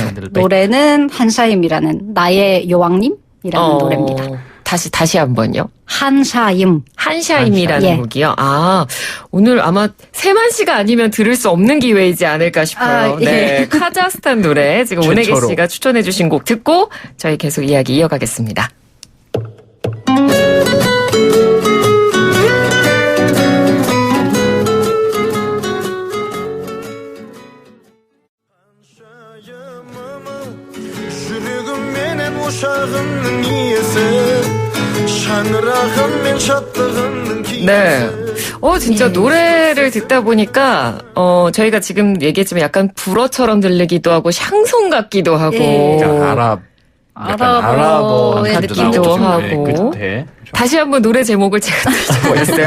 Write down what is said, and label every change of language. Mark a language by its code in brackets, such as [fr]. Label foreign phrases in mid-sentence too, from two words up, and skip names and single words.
[ko] 노래는 한샤임이라는 나의 여왕님이라는 노래입니다. 다시 한번요. 한샤임. 한샤임이라는 예. 곡이요. 오늘 아마 세만 씨가 아니면 들을 수 없는 기회이지 않을까 싶어요. 예. 네, 카자흐스탄 노래 지금 오네게 최초로. 씨가 추천해주신 곡 듣고 저희 계속 이야기 이어가겠습니다. [kk] Жүрегім менен ошағымның иесі шаңырағым мен шаттығымның [ko] 네. 진짜 예. 노래를 듣다 보니까, 저희가 지금 얘기했지만 약간 불어처럼 들리기도 하고, 샹송 같기도 하고. 예. 그러니까 아랍어의 느낌도 하고. 끝에. 다시 한번 노래 제목을 제가 들어보겠어요.